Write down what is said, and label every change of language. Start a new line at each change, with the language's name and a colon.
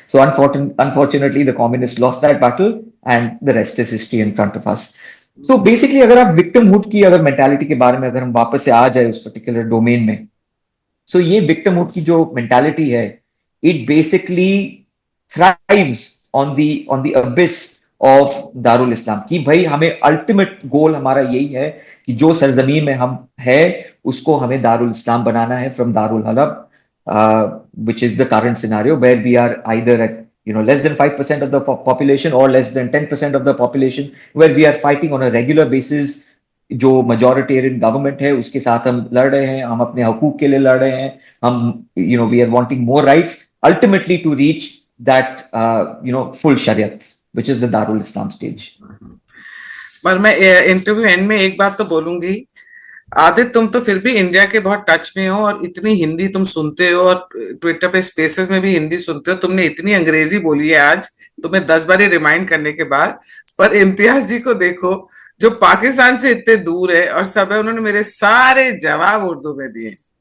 English: So unfortunately the communists lost that battle, and the rest is history in front of us. So basically
Hindi: अगर आप victimhood की अगर mentality के बारे में अगर हम वापस से आ जाए उस पर्टिकुलर डोमेन में, सो ये victimhood की जो मेंटालिटी है,
English: It basically thrives on the abyss of दारुल इस्लाम।
Hindi: कि भाई हमें अल्टीमेट गोल हमारा यही है कि जो सरजमीन में हम है उसको हमें दारुल इस्लाम बनाना है,
English: From दारुल हलब, which is the current scenario where we are either at less than 5% of the population or less than 10% of the population, where we are fighting on a regular basis.
Hindi: जो majoritarian government है उसके साथ हम लड़ रहे हैं, हम अपने हकूक के लिए लड़ रहे हैं, हम
English: we are wanting more rights ultimately to reach that full Shariat, which is the Darul Islam stage.
Hindi: पर मैं इंटरव्यू एंड में एक बात तो बोलूंगी, आदित्य तुम तो फिर भी इंडिया के बहुत टच में हो और इतनी हिंदी तुम सुनते हो और ट्विटर पे स्पेसेस में भी हिंदी सुनते हो, तुमने इतनी अंग्रेजी बोली है आज तुम्हें 10 बार रिमाइंड करने के बाद। पर इम्तियाज जी को देखो जो पाकिस्तान से इतने दूर है और सब है, उन्होंने मेरे सारे जवाब उर्दू में दिए।